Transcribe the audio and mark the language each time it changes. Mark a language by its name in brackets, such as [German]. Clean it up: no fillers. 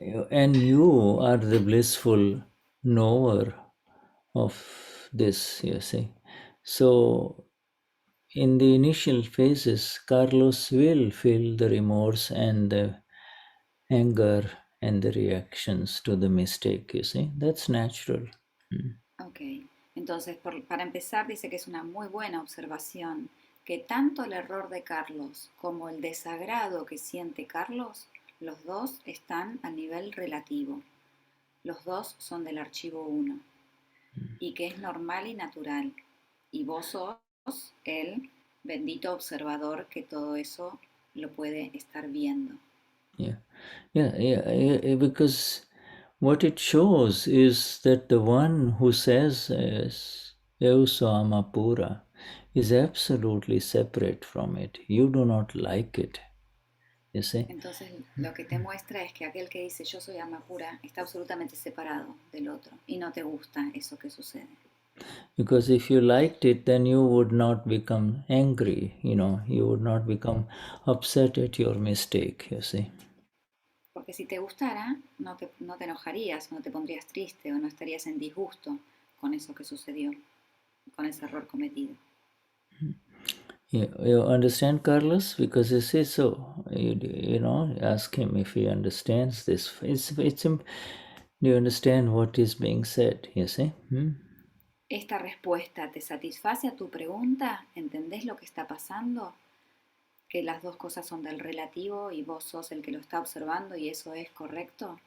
[English] And you are the blissful knower of this, you see. So in the initial phases, Carlos will feel the remorse and the anger and the reactions to the mistake, you see. That's natural. [Spanish] Ok, entonces para empezar dice que es una muy buena observación que tanto el error de Carlos como el desagrado que siente Carlos, los dos están a nivel relativo. Los dos son del archivo 1 y que es normal y natural. Y vos sos el bendito observador que todo eso lo puede estar viendo. [English] Yeah, because what it shows is that the one who says [Portuguese] Eu sou Amapura [English] is absolutely separate from it. You do not like it. You see? [Spanish] Entonces lo que te muestra es que aquel que dice yo soy alma pura está absolutamente separado del otro y no te gusta eso que sucede. [English] Because if you liked it, then you would not become angry, you would not become upset at your mistake, you see. [Spanish] Porque si te gustara, no te enojarías, no te pondrías triste o no estarías en disgusto con eso que sucedió, con ese error cometido. [English] You understand, Carlos? Because you say so. Ask him if he understands this. Do you understand what is being said? You see? [Spanish] ¿Esta respuesta te satisface a tu pregunta? ¿Entendés lo que está pasando? ¿Que las dos cosas son del relativo y vos sos el que lo está observando y eso es correcto?